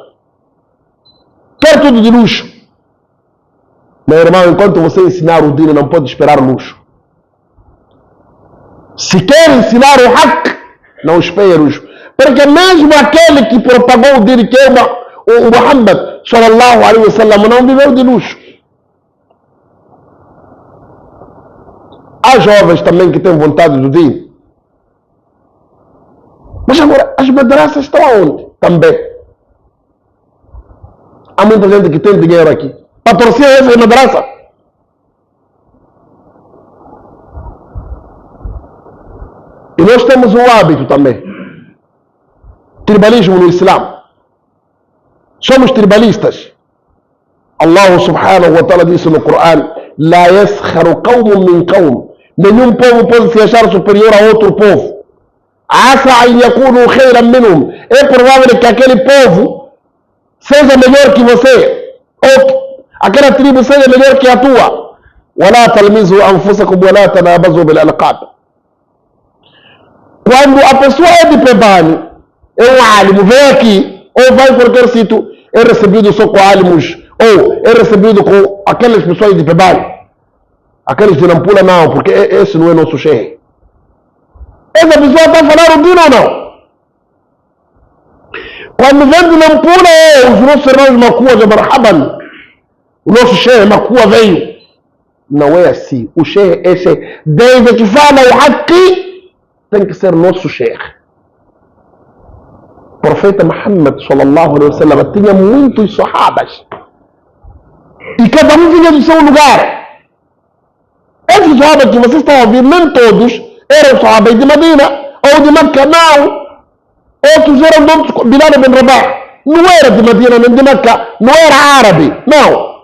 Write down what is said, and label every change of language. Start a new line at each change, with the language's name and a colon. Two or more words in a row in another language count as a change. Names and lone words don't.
Portuguese: Quer tudo de luxo. Meu irmão, enquanto você ensinar o dino, não pode esperar luxo. Se quer ensinar o haq, não espere luxo. Porque mesmo aquele que propagou o dino, que é o Muhammad
Arabic: صلى الله عليه وسلم,
Portuguese: não viveu de luxo. Há jovens também que têm vontade do dino. Mas agora, as madraças estão aonde? Também. Há muita gente que tem dinheiro aqui. Patrocina essa madraça. E nós temos um hábito também. Tribalismo no Islã. Somos tribalistas. Allah
Arabic: سبحانه وتعالى
Portuguese: disse no Corão:
Arabic: لا يسخر قوم من قوم.
Portuguese: Nenhum povo pode se achar superior a outro povo.
Arabic: عسى أن يكونوا خيرا منهم.
Portuguese: É provável que aquele povo seja melhor que você. Ou aquela tribo seja melhor que a tua.
Arabic: ولا تلمزوا أنفسكم ولا تنابزوا بالألقاب.
Portuguese: Quando a pessoa é de Pebani, é um álimo, vem aqui, ou vai em qualquer sítio, é recebido só com álimos, ou é recebido com aquelas pessoas de Pebani. Aqueles de Nampula não, porque esse não é nosso chefe. Essa pessoa está falando dino ou não? Quando vem de Nampula, os nossos irmãos Makua de Marhaban, o nosso chefe Makua veio. Não é assim. O chefe é chefe. Desde que fala o Haqi, tem que ser nosso chefe. O profeta Muhammad
Arabic: صلى الله عليه وسلم
Portuguese: tinha muitos sahabas. E cada um vinha do seu lugar. Esses sahabas que vocês estão a ouvir, nem todos eram sahabas de Medina ou de Meca, não. Outros eram de outros, Bilal ibn Rabah. Não era de Medina nem de Meca, não era árabe, não.